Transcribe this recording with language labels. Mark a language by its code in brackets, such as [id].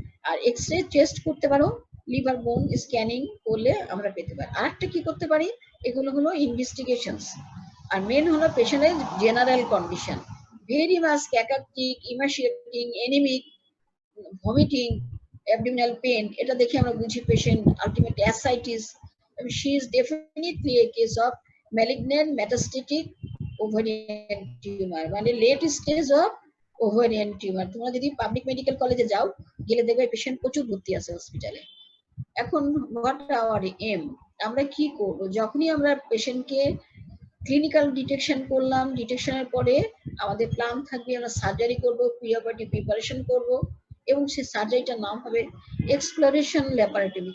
[bn] আর x-ray test করতে পারো, liver বোন স্ক্যানিং করলে আমরা পেতে পারি। আরেকটা কি করতে পারি, এগুলো হলো ইনভেস্টিগেশনস। আর মেন হলো পেশেন্টের general condition, very much ক্যাটাকটিক, ইমাশিয়েটিং, anaemic, vomiting, abdominal pain, এটা দেখে আমরা বুঝি patient ultimate ascites. [en] she is definitely a case of malignant metastatic ovarian tumor, [bn] মানে late stage of ovarian tumour. তোমরা যদি পাবলিক মেডিকেল কলেজে যাও, গেলে দেখবে পেশেন্ট প্রচুর ভর্তি আছে হসপিটালে। এখন হোয়াট আওয়ার এম, আমরা কি করব? যখনই আমরা পেশেন্টকে ক্লিনিক্যাল ডিটেকশন করলাম, ডিটেকশনের পরে আমাদের প্ল্যান থাকবে আমরা সার্জারি করব, প্রি অপারেটিভ প্রিপারেশন করব, এবং সেই সার্জারিটার নাম হবে এক্সপ্লোরেশন ল্যাপারোটমি।